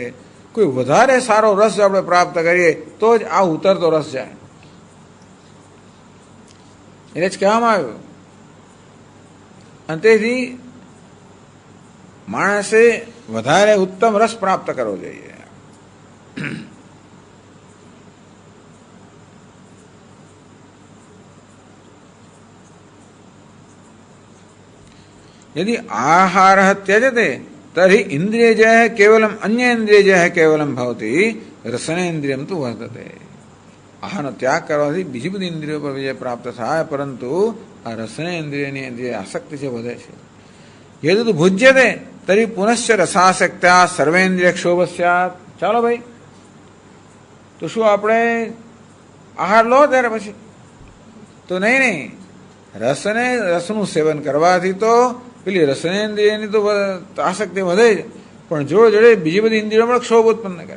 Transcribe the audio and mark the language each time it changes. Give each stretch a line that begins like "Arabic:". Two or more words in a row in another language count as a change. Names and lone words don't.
Gujarati: કોઈ વધારે સારો રસ આપણે પ્રાપ્ત કરીએ તો જ આ ઉતરતો રસ જાય. એટલે જ કહેવામાં આવ્યું. અને તેથી માણસે વધારે ઉત્તમ રસ પ્રાપ્ત કરવો જોઈએ.
Sanskrit: यदि आहार त्यजते तर्हि इंद्रिय जय केवलम अन्य इंद्रिय जय केवलम भवति रसनेन्द्रियम तो वर्तते.
Gujarati: આહારનો ત્યાગ કરવાથી બીજી બધી ઇન્દ્રિયો પર વિજય પ્રાપ્ત થાય, પરંતુ આ રસનેન્દ્રિયની જે આસક્તિ છે વધે છે.
Sanskrit: યદુ તો ભુજ્યતે તરી પુનશ્ચ રસાસક્ત્યા સર્વેન્દ્રિય ક્ષોભ સ્યાત.
Gujarati: ચાલો ભાઈ, તો શું આપણે આહાર લો ત્યારે પછી તો નહીં, રસનું સેવન કરવાથી તો પેલી રસનેન્દ્રિયની તો આસક્તિ વધે જ, પણ જોડે જોડે બીજી બધી ઇન્દ્રિયોમાં ક્ષોભ ઉત્પન્ન કરે.